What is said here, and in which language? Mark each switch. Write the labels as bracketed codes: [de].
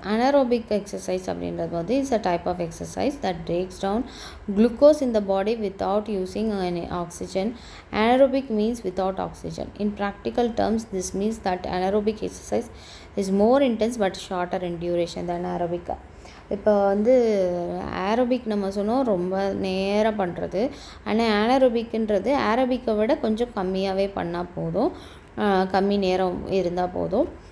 [en] anaerobic exercise [ta] அப்படின்றது வந்து [en] It's a type of exercise that breaks down glucose in the body without using oxygen. Anaerobic means without oxygen. In practical terms, this means that anaerobic exercise is more intense but shorter in duration than aerobic. [ta] இப்போ வந்து aerobic நம்ம சொன்னோம் ரொம்ப நேரம் பண்ணுறது. ஆனால் ஆனரோபிக்ன்றது ஏரோபிக்கை விட கொஞ்சம் கம்மியாகவே பண்ணால் போதும், கம்மி நேரம் இருந்தால் போதும்.